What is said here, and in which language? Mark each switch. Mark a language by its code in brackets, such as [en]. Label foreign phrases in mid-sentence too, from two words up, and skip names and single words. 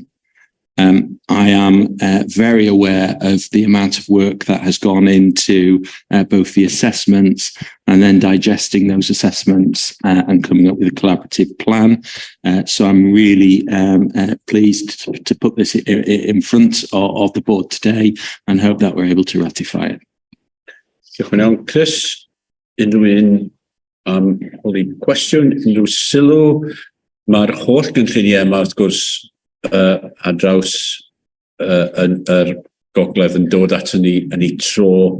[en] I am very aware of the amount of work that has gone into both the assessments and then digesting those assessments and coming up with a collaborative plan. So I'm really pleased to put this in front of the board today and hope that we're able to ratify it. [cy] Diolch yn iawn, Chris. Unrhyw un cwestiwn, unrhyw sylw. Mae'r holl gynlluniau yma wrth gwrs ar draws yr gogledd yn dod ato ni yn ei tro.